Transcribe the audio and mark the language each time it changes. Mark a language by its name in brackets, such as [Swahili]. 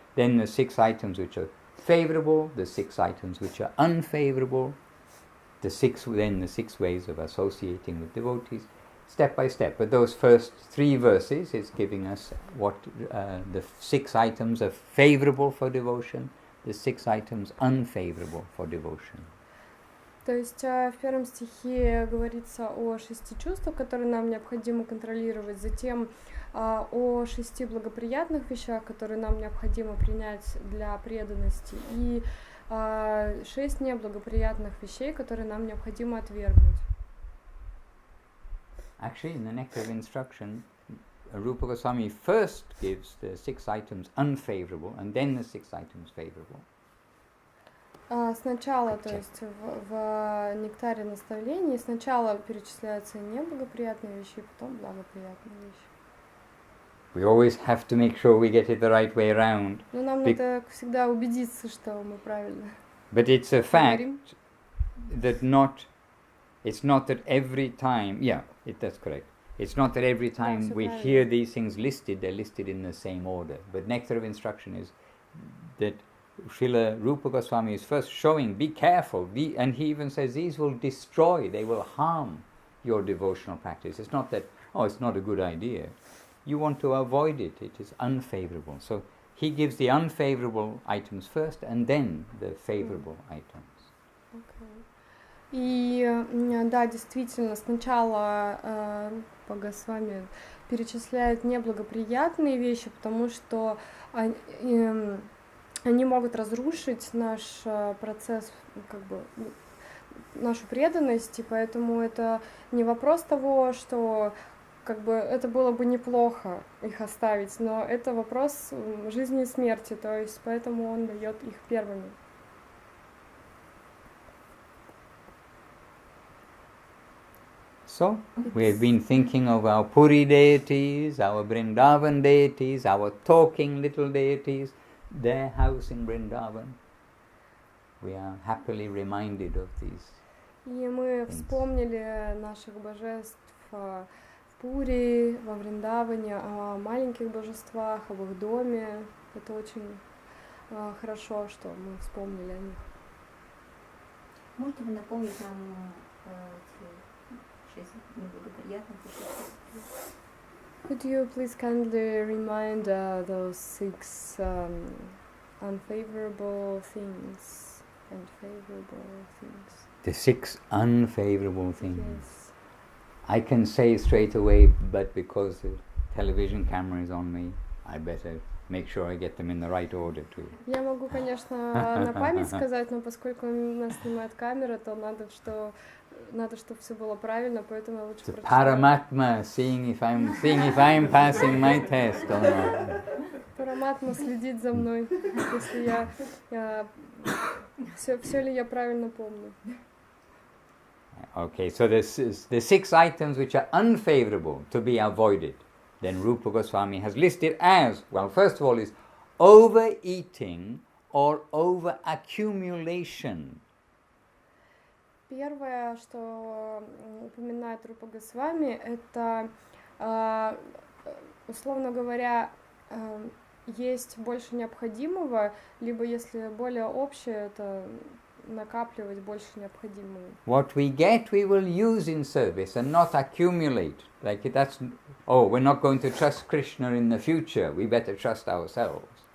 [English] Then the 6 items which are favorable, the 6 items which are unfavorable, the 6 ways of associating with devotees, step by step. But those first 3 verses is giving us what the 6 items are favorable for devotion, the 6 items unfavorable for devotion. [Russian] То есть в первом стихе говорится о 6 чувствах, которые нам необходимо контролировать, затем о 6 благоприятных вещах, которые нам необходимо принять для преданности, и 6 неблагоприятных вещей, которые нам необходимо отвергнуть. [English] Actually, in the Nectar of Instruction, Rupa Goswami first gives the 6 items unfavorable and then the 6 items favorable. [Russian] Сначала, то есть в нектаре наставлений, сначала перечисляются неблагоприятные вещи, потом благоприятные вещи. [English] We always have to make sure we get it the right way around. [Russian] Но нам надо всегда убедиться, что мы правильно. [English] But it's a fact that not It's not that every time, that's correct. It's not that every time we hear these things listed, they're listed in the same order. But Nectar of Instruction is that Srila Rupa Goswami is first showing, be careful, and he even says these will destroy, they will harm your devotional practice. It's not that, it's not a good idea. You want to avoid it, it is unfavorable. So he gives the unfavorable items first and then the favorable items. Okay. [Russian] И да, действительно, сначала Рупа Госвами перечисляет неблагоприятные вещи, потому что они могут разрушить наш процесс, нашу преданность, и поэтому это не вопрос того, что это было бы неплохо их оставить, но это вопрос жизни и смерти, то есть поэтому он дает их первыми. [English] So, we have been thinking of our Puri deities, our Vrindavan deities, our talking little deities, their house in Vrindavan. We are happily reminded of these. [Russian] И мы вспомнили наших божеств в Пури, во Вриндаване, о маленьких божествах, об их доме. Это очень хорошо, что мы вспомнили о них. Можете вы напомнить нам эти 6 неблагоприятных вещей? [English] Could you please kindly remind those 6 unfavorable things and favorable things? The 6 unfavorable things. Yes. I can say straight away, but because the television camera is on me, I better make sure I get them in the right order too. [Russian] Я могу, конечно, на память сказать, но поскольку нас снимает камера, то надо, чтобы все было правильно, поэтому я лучше прочитаю. [English] Paramatma, seeing if I'm passing my test or not. [Russian] Параматма следит за мной, если я все ли я правильно помню. [English] Okay, so the 6 items which are unfavorable to be avoided, then Rupa Goswami has listed as, well, first of all is overeating or over-accumulation. [Russian] Первое, что упоминает Рупа Госвами, это, условно говоря, есть больше необходимого, либо, если более общее, это накапливать больше необходимого. [English] What we get, we will use in service and not accumulate. Like that's, we're not going to trust Krishna in the future, we better trust ourselves.